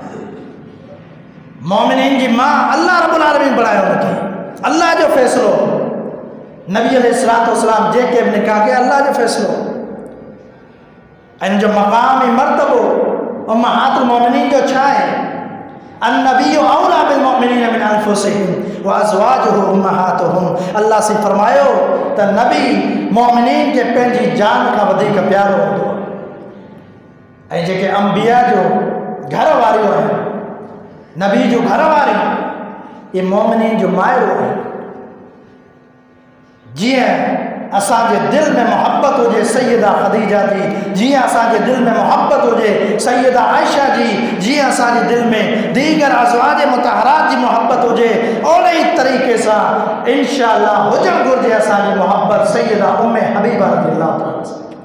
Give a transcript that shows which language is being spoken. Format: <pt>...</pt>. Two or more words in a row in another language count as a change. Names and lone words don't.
<sd>मोमिनीन जी मां</sd> <ar>الله رب العالمين</ar> <sd>बणायो हुनखे, अल्लाह जो फ़ैसिलो। नबी</sd> <ar>عليه الصلاة والسلام</ar> <sd>जेके बि निकाह कया अल्लाह जो फ़ैसिलो। इन जो मक़ाम ऐं मर्तबो</sd> <ar>أمهات المؤمنين</ar> <sd>जो छा आहे?</sd> <ar>النبي أولى بالمؤمنين من أنفسهم وأزواجه أمهاتهم.</ar> <sd>अल्लाह से फरमायो त नबी मोमिनीन के पंहिंजी जान खां वधीक प्यारो हूंदो आहे। ऐं जेके अंबिया जो घर वारियूं आहिनि, नबी जो घर वारी, ये मोमिनीन जो मायरो आहे। जीअं असांजे दिल में मोहब्बत हुजे सैयदा ख़दीजा जी, जीअं असांजे दिल में मोहब्बत हुजे सैयदा आयशा जी, जीअं असांजे दिल में दीगर</sd> <ar>أزواج مطهرات</ar> <sd>जी मोहब्बत हुजे, ओड़े ई तरीक़े सां इंशाअल्लाह हुजणु घुरिजे असांजी मोहब्बत सैयदा उम्मे हबीबा</sd> <ar>رضي الله تعالى</ar> <sd>सां।</sd>